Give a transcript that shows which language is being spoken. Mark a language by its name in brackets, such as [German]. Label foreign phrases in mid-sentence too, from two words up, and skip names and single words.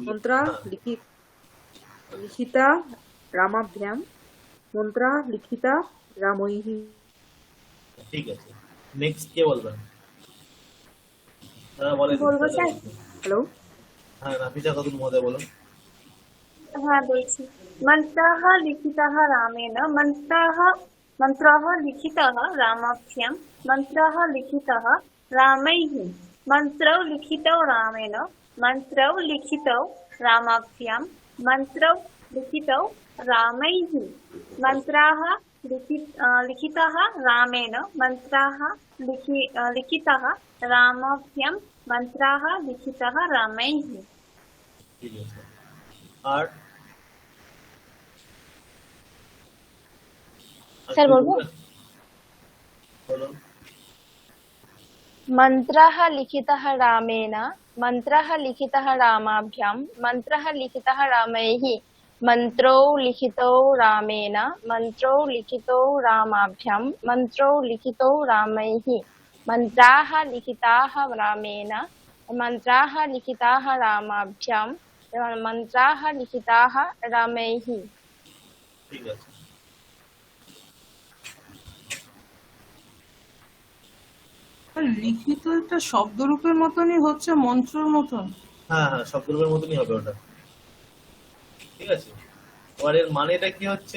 [Sanskrit] মন্ত্রা লিখিতা রামাভ্যাম, মন্ত্রা লিখিতা রামৈহি। [Bangla] ঠিক আছে, নেক্সট কে বলবেন? বলেন। বলবো স্যার? হ্যালো, হ্যাঁ, নাফিসা খাতুন মহোদয় বলুন। হ্যাঁ বলছি। [Sanskrit] মন্ত্রः লিখিতः রামেণ, মন্ত্রः লিখিতः রামাভ্যাম, মন্ত্রः লিখিতः রামैः, মন্ত্রौ লিখিতौ রামেণ, মন্ত্রौ লিখিতौ রামাভ্যাম, মন্ত্রौ লিখিতौ রামैः, মন্ত্রাः লিখিতः রামেণ, মন্ত্রাः লিখিতः রামাভ্যাম, মন্ত্রাः লিখিতः রামैः। [Bangla] ঠিক আছে, আর স্যার বলবো? বলুন। [Sanskrit] मन्त्रः लिखितः रामेण, मन्त्रः लिखितः रामाभ्यां, मन्त्रः लिखितः रामैः, मन्त्रौ लिखितौ रामेण, मन्त्रौ लिखितौ रामाभ्यां, मन्त्रौ लिखितौ रामैः, मन्त्राः लिखिताः रामेण, मन्त्राः लिखिताः रामाभ्यां, मन्त्राः लिखिताः रामैः। [Bangla] ঠিক আছে, লিখিত একটা শব্দরূপের মতনই হচ্ছে, মন্ত্রর মতন। হ্যাঁ হ্যাঁ, শব্দরূপের মতনই হবে ওটা। ঠিক আছে, এবার এর মানেটা কি হচ্ছে?